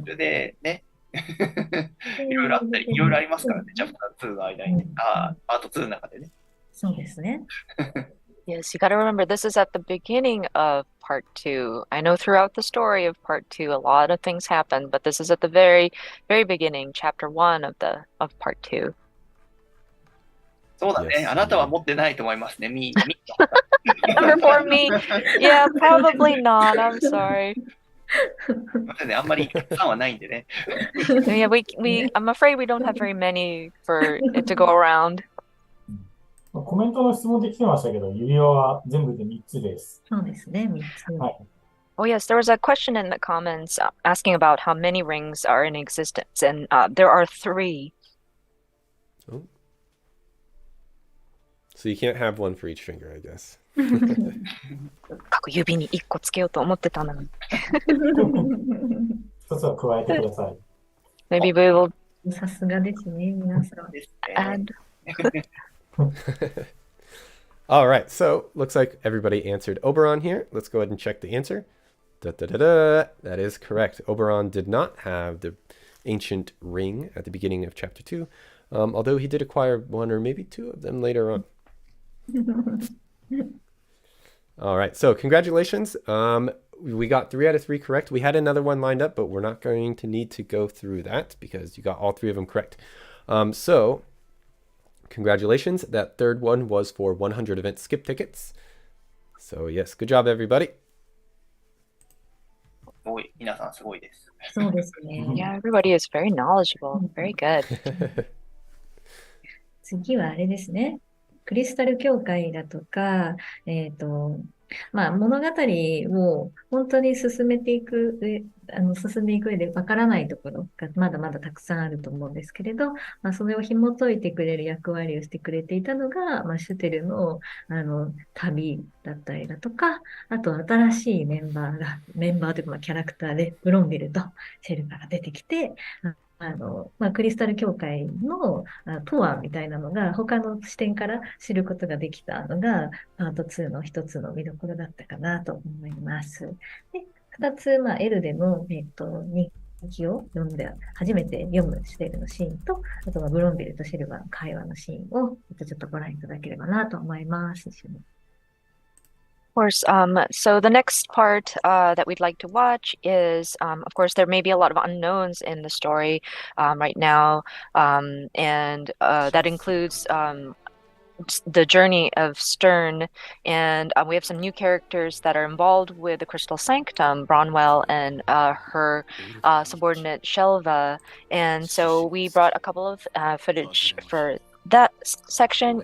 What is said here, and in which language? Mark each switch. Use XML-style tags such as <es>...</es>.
<ja>それでね、いろいろあったり、いろいろありますからね、チャプター2の間にね、パート2の中でね。そうですね。</ja> <en>Yes, you got to remember this is at the beginning of part 2. I know throughout the story of part 2 a lot of things happen, but this is at the very, very beginning, chapter 1 of part 2.</en> <ja>そうだね、あなたは持ってないと思いますね、</ja> <en>Number 4, me. Yeah, probably not. I'm sorry.</en> <ja>あんまりたくさんはないんでね。</ja> <en>Yeah, I'm afraid we don't have very many for it to go around.</en> <ja>コメントの質問で来てましたけど、指輪は全部で3つです。そうですね、3つ。はい。</ja> <en>Oh, yes, there was a question in the comments asking about how many rings are in existence, and there are 3. Oh. So you can't have one for each finger, I guess.</en> <ja>各指に1個つけようと思ってたのに。 1つは加えてください。</ja> <en>Maybe we will</en> <ja>さすがですね、皆さん。</ja> <en>add. All right, so looks like everybody answered Oberon here. Let's go ahead and check the answer. That is correct. Oberon did not have the ancient ring at the beginning of chapter 2, although he did acquire 1 or maybe 2 of them later on. All right, so congratulations. We got 3 out of 3 correct. We had another one lined up, but we're not going to need to go through that because you got all 3 of them correct. So congratulations. That third one was for 100 event skip tickets. So yes, good job, everybody.</en> <ja>すごい、皆さんすごいです。そうですね。</ja> <en>Yeah, everybody is very knowledgeable. Very good.</en> <ja>次はあれですね。クリスタル教会だとか、物語を本当に進めていく進んでいく上でわからないところがまだまだたくさんあると思うんですけれど、それを紐解いてくれる役割をしてくれていたのが、シュテルの、旅だったりだとか、あと新しいメンバーというか、キャラクターでブロンビルとシェルバが出てきて、クリスタル教会のとはみたいなのが他の視点から知ることができたのがパート2の一つの見どころだったかなと思います。で、二つ、L での、日記を読んで、初めて読むシュテルのシーンと、あとはブロンビルとシェルバーの会話のシーンをちょっとご覧いただければなと思います。</ja> <en>Of course. So the next part that we'd like to watch is, of course, there may be a lot of unknowns in the story right now, and that includes the journey of Stern, and we have some new characters that are involved with the Crystal Sanctum, Bronwell and her subordinate Shelva, and so we brought a couple of footage for that section.</en>